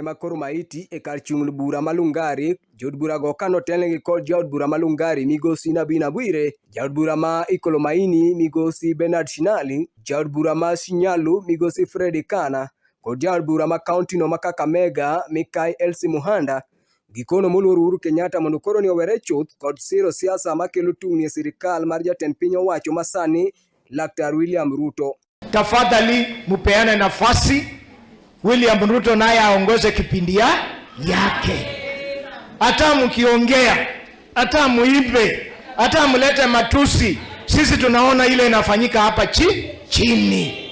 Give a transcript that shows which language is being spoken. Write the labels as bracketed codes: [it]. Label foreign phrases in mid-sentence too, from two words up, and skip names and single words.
[luo] ma Koro Maiti e kar chung' bura malungari, jod bura go kanotelnegi kod jaod bura malungari migosi Nabina Bwire, jaod bura ma Ikolo Maini migosi Bernard Shinali, jaod bura ma Shinyalu migosi Freddy Kana, kod jaod bura ma kaunti no ma Kakamega Mikai Elsie Muhanda. Gikono moluor Uhuru Kenyatta mondo koro ni owere chuth kod siro siasa makelo tungni e sirikal mar jatend piny owacho masani Laktar William Ruto. [sw] Tafadhali mupeane nafasi William Ruto naye aongoze kipindi yake. Hata mkiongea, hata muibe, hata mlete matusi, sisi tunaona ile inafanyika hapa chini.